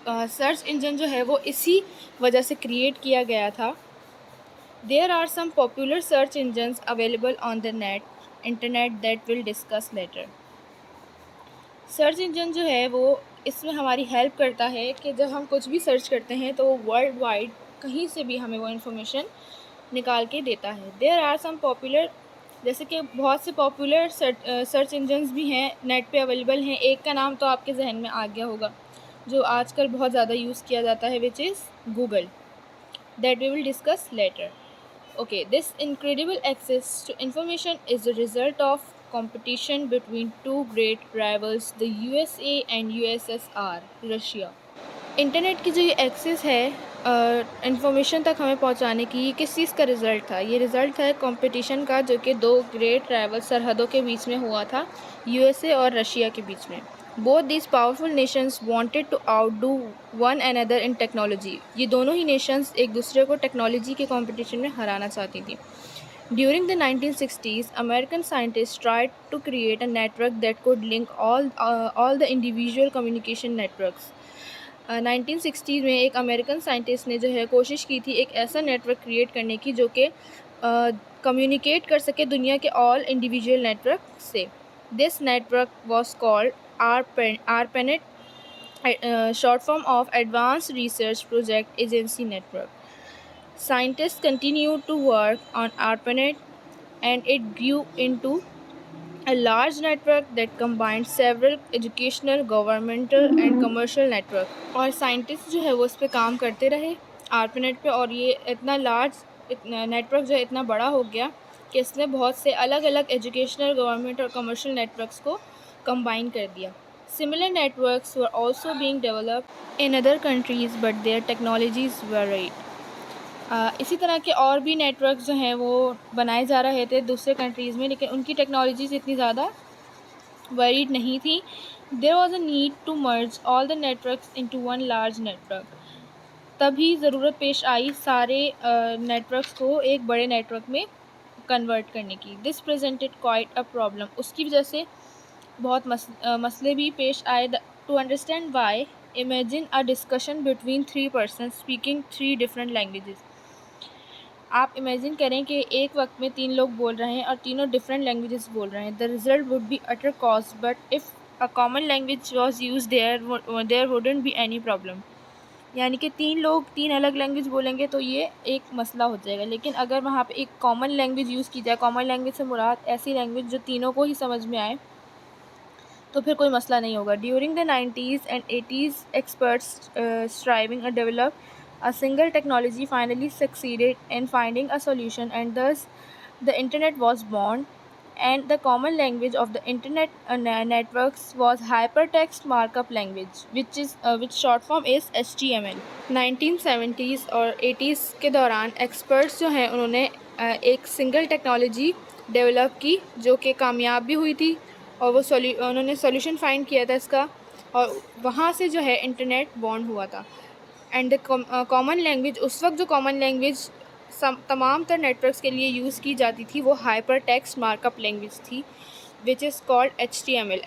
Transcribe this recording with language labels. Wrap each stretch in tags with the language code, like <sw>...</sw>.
<ur>Search engine جو ہے وہ اسی وجہ سے کریٹ کیا گیا تھا.</ur> <en>There are some popular search engines available on the internet that will discuss later.</en> <ur>Search engine جو ہے وہ اس میں ہماری ہیلپ کرتا ہے کہ جب ہم کچھ بھی سرچ کرتے ہیں تو وہ ورلڈ وائڈ کہیں سے بھی ہمیں وہ انفارمیشن نکال کے دیتا ہے.</ur> <en>there are some popular,</en> <ur>جیسے کہ بہت سے پاپولر سرچ انجنز بھی ہیں نیٹ پہ اویلیبل ہیں. ایک کا نام تو آپ کے ذہن میں آ گیا ہوگا جو آج کل بہت زیادہ یوز کیا جاتا ہے،</ur> <en>Which is Google, that we will discuss later. Okay, this incredible access to information is the result of competition between two great rivals, the USA and USSR, Russia.</en> <ur>Internet کی جو یہ ایکسیس ہے انفارمیشن تک ہمیں پہنچانے کی، یہ کس چیز کا رزلٹ تھا؟ یہ رزلٹ ہے کمپٹیشن کا، جو کہ دو گریٹ رائول سرحدوں کے بیچ میں ہوا تھا، یو ایس اے اور رشیا کے بیچ میں.</ur> <en>Both these powerful nations wanted to outdo one another in technology.</en> <ur>یہ دونوں ہی نیشنز ایک دوسرے کو ٹیکنالوجی کے کمپٹیشن میں ہرانا چاہتی تھیں.</ur> <en>During the 1960s, American scientists tried to create a network that could link all the individual communication networks.</en> <ur>1960 میں ایک امریکن سائنٹسٹ نے جو ہے کوشش کی تھی ایک ایسا نیٹورک کریٹ کرنے کی جو کہ کمیونیکیٹ کر سکے دنیا کے آل انڈیویجول نیٹورک سے.</ur> <en>This network was called ARPANET, short form of Advanced Research Project Agency Network. Scientists continued to work on ARPANET and it grew into a large network that combined several educational, governmental and commercial networks.</en> <ur>اور scientist جو ہے وہ اس پہ کام کرتے رہے ARPANET پہ، اور یہ اتنا لارج نیٹورک جو ہے اتنا بڑا ہو گیا کہ اس نے بہت سے الگ الگ ایجوکیشنل، گورنمنٹ اور کمرشل نیٹورکس کو کمبائن کر دیا.</ur> <en>Similar networks were also being developed in other countries but their technologies varied.</en> <ur>اسی طرح کے اور بھی نیٹورکس جو ہیں وہ بنائے جا رہے تھے دوسرے کنٹریز میں، لیکن ان کی ٹیکنالوجیز اتنی زیادہ ویریڈ نہیں تھی.</ur> <en>There was a need to merge all the networks into one large network.</en> <ur>تبھی ضرورت پیش آئی سارے نیٹورکس کو ایک بڑے نیٹورک میں کنورٹ کرنے کی.</ur> <en>This presented quite a problem.</en> <ur>اس کی وجہ سے بہت مسئلے بھی پیش آئے.</ur> <en>To understand why, imagine a discussion between three persons speaking three different languages.</en> <ur>آپ امیجن کریں کہ ایک وقت میں تین لوگ بول رہے ہیں اور تینوں ڈفرینٹ لینگویجز بول رہے ہیں.</ur> <en>The result would be utter chaos, but if a common language was used there wouldn't be any problem.</en> <ur>یعنی کہ تین لوگ تین الگ لینگویج بولیں گے تو یہ ایک مسئلہ ہو جائے گا، لیکن اگر وہاں پہ ایک کامن لینگویج یوز کی جائے، کامن لینگویج سے مراد ایسی لینگویج جو تینوں کو ہی سمجھ میں آئے، تو پھر کوئی مسئلہ نہیں ہوگا.</ur> <en>During the 90s and 80s, experts striving to develop a single technology finally succeeded in finding a solution, and thus the internet was born. And the common language of the internet networks was hypertext markup language, which short form is HTML.</en> <ur>1970s اور 80s کے دوران experts جو ہیں انہوں نے ایک single technology develop کی جو کہ کامیاب بھی ہوئی تھی، اور وہ انہوں نے سولوشن فائنڈ کیا تھا اس کا، اور وہاں سے جو ہے انٹرنیٹ بورن ہوا تھا.</ur> <en>and the common language,</en> <ur>اس وقت جو کامن لینگویج تمام تر نیٹورکس کے لیے یوز کی جاتی تھی وہ hyper text mark up language تھی،</ur> <en>Which is called HTML.</en>